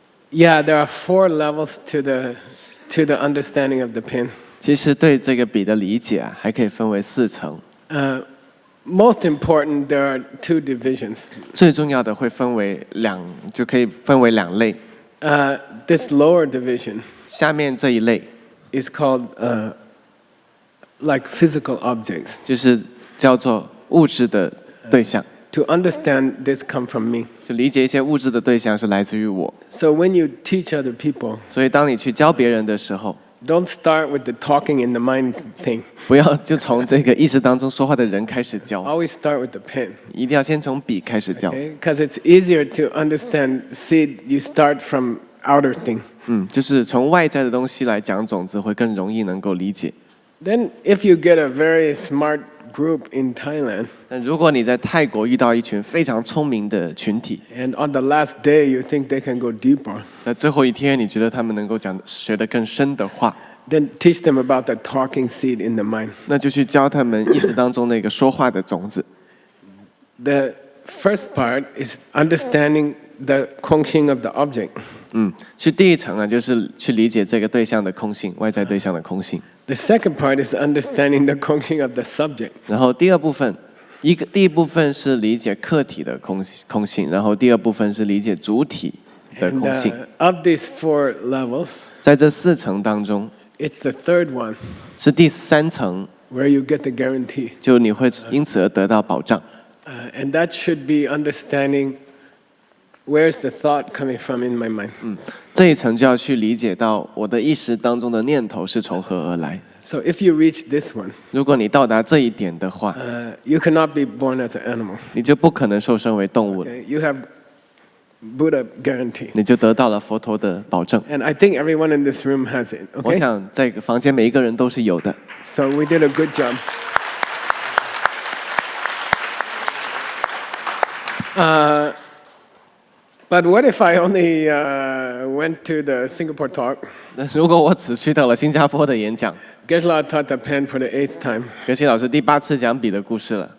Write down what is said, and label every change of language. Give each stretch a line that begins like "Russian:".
English: Yeah, there are 4 levels to the understanding of the pin.
Chinese: 其实对这个笔的理解啊，还可以分为4层。
English: Most important, there are 2 divisions.
Chinese: 最重要的会分为就可以分为2类。
English: This lower division
Chinese: 下面这一类
English: is called like physical objects.
Chinese: 就是叫做物质的对象，
English: To understand this come from me.
Chinese: 就理解一些物质的对象是来自于我。
English: So when you teach other people,
Chinese: 所以当你去教别人的时候，
English: don't start with the talking in the mind thing.
Chinese: 不要就从这个意识当中说话的人开始教，
English: Always start with the pen.
Chinese: 一定要先从笔开始教。
English: Because it's easier to understand seed, you start from outer thing.
Chinese: 就是从外在的东西来讲种子，会更容易能够理解。
English: Then if you get a very smart group in Thailand,
Chinese: 但如果你在泰国遇到一群非常聪明的群体，
English: and on the last day you think they can go deeper,
Chinese: 在最后一天你觉得他们能够学得更深的话，
English: then teach them about the talking seed in the mind.
Chinese: 那就去教他们意识当中那个说话的种子。
English: first part is understanding the 空性 of the object.
Chinese: 去第一层啊，就是去理解这个对象的空性，外在对象的空性。
English: The second part is understanding the 空性 of the subject.
Chinese: 然后第二部分，第一部分是理解客体的空性，然后第二部分是理解主体的
English: And
Chinese: 空性。
English: of these 4 levels,
Chinese: 在这4层当中，
English: it's the third one
Chinese: 是第3层，
English: where you get the guarantee.
Chinese: 就你会因此而得到保障。
English: And that should be understanding where's the thought coming from in my mind.
Chinese: 这一层就要去理解到我的意识当中的念头是从何而来。
English: So if you reach this one,
Chinese: 如果你到达这一点的话，
English: you cannot be born as an animal.
Chinese: 你就不可能受生为动物了，
English: Okay? You have Buddha guarantee.
Chinese: 你就得到了佛陀的保证。
English: And I think everyone in this room has it.
Chinese: 我
English: Okay?
Chinese: 想这个房间每一个人都是有的。
English: So we did a good job. But what if I only went to the Singapore talk?
Chinese: 那如果我只去到了新加坡的演讲，
English: Geshe-la taught the pen for the 8th time.
Chinese: 格西老师第8次讲笔的故事了。